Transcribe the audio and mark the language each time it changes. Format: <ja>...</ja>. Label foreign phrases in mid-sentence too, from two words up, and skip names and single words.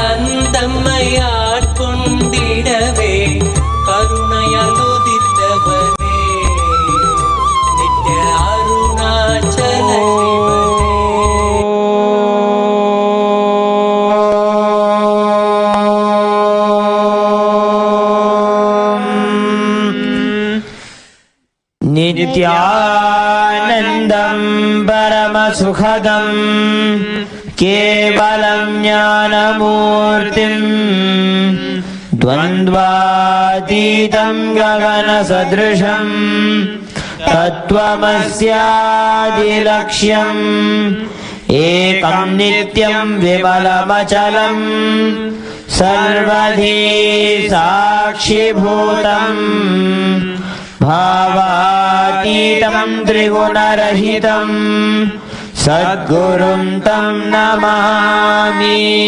<ta>தந்தம்மையாட்கொண்டிடவே கருணையால் உதித்தவனே நித்ய அருணாச்சல சிவனே</ta> <sa>नित्यानन्दं परमसुखदं केवलं ज्ञानमूर्तिम् द्वन्द्वातीतं गगनसदृशम् तत्त्वमस्यादिलक्ष्यम् एकं नित्यं विमलमचलम् सर्वधी साक्षिभूतम् भावातीतं त्रिगुणरहितम् सद्गुरुं तं नमामि।</sa>